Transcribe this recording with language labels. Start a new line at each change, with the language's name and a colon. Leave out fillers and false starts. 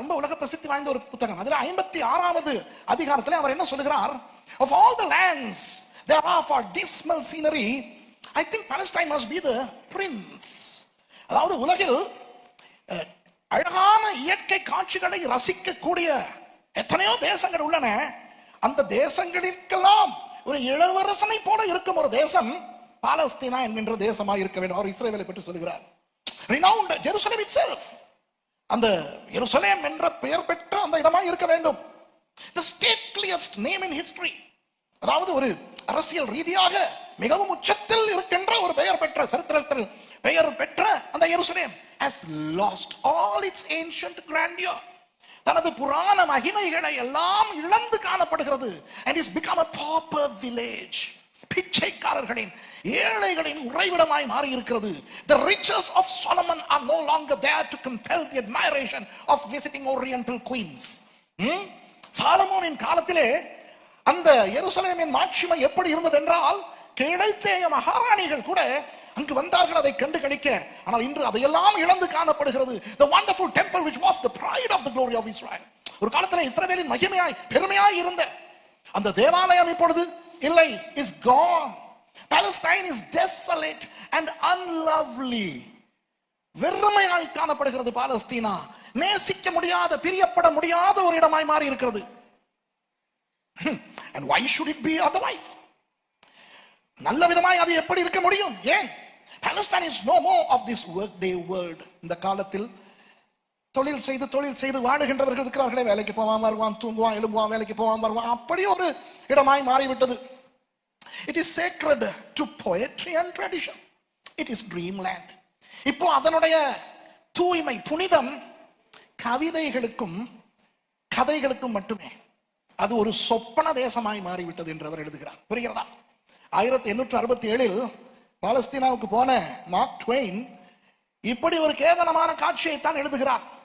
Tamil: ரொம்ப உலக பிரசித்தி வாய்ந்த ஒரு புத்தகம். அதுல 56வது அதிகாரத்தில் அவர் என்ன சொல்லுகிறார்?
English: Of all the lands there are for dismal scenery, I think Palestine must be the prince.
Tamil: அதாவது உலகில் அழகான இயற்கை காட்சிகளை ரசிக்கக்கூடிய எத்தனையோ தேசங்கள் உள்ளன. அந்த தேசங்களுக்கெல்லாம் ஒரு இளவரசனை போல இருக்கும் ஒரு தேசம் பாலஸ்தீனா என்கின்ற தேசமா இருக்க வேண்டும். அவர் இஸ்ரவேலை பற்றி சொல்லுகிறார்.
English: renowned Jerusalem itself,
Tamil: அந்த எருசலேம் என்ற பெயர் பெற்ற அந்த இடமா இருக்க வேண்டும்.
English: the stateliest name in history,
Tamil: அதாவது ஒரு அரசியல் ரீதியாக மிகவும் உச்சத்தில் இருக்கின்ற ஒரு பெயர் பெற்ற, சரித்திரத்தில் பெயர் பெற்ற அந்த எருசலேம்
English: has lost all its ancient grandeur.
Tamil: தனது புராண மகிமைகளை எல்லாம் இழந்து காணப்படுகிறது.
English: and is become a pauper village.
Tamil: பிச்சைக்காரர்களின், ஏழைகளின் உறைவிடமாய் மாறி இருக்கிறது.
English: the riches of Solomon are no longer there to compel the admiration of visiting oriental queens.
Tamil: சாலமோனின் காலத்திலே அந்த எருசலேமின் மாட்சிமை எப்படி இருந்தது என்றால், கிழத்தேய மகாராணிகள் கூட அங்கு வந்தார்கள் அதை கண்டு கழிக்க. ஆனால் இன்று அதையெல்லாம் இழந்து காணப்படுகிறது.
English: the wonderful temple which was the pride of the glory of Israel.
Tamil: ஒரு காலத்தில் இஸ்ரவேலின் மகிமையாய் பெருமையாய் இருந்த அந்த தேவாலயம் இப்பொழுது இல்லை,
English: is gone. Palestine is desolate and unlovely.
Tamil: வெறுமையாய் காணப்படுகிறது பாலஸ்தீனா. நேசிக்க முடியாத, பிரியப்பட முடியாத ஒரு இடமாய் மாறி இருக்கிறது.
English: and why should it be otherwise?
Tamil: நல்ல விதமாய் அது எப்படி இருக்க முடியும்? ஏன்?
English: Palestine is no more of this workday world.
Tamil: இந்த காலத்தில் தொழில் செய்து வாடுகின்றவர்கள் இருக்கிறார்களே, வேலைக்கு போவான் வருவான், தூங்குவான் எழும்புவான், வேலைக்கு போவான் வருவான், அப்படி ஒரு இடமாய் மாறிவிட்டது.
English: It is sacred to poetry and tradition. It is dreamland.
Tamil: இப்போ அதனுடைய தூய்மை புனிதம் கவிதைகளுக்கும் கதைகளுக்கும் மட்டுமே. அது ஒரு சொப்பன தேசமாய் மாறிவிட்டது என்று அவர் எழுதுகிறார். புரிகிறதா? 1867 பாலஸ்தீனாவுக்கு போன மார்க் ட்வெயின் இப்படி ஒரு கேவலமான காட்சியைத்தான் எழுதுகிறார்.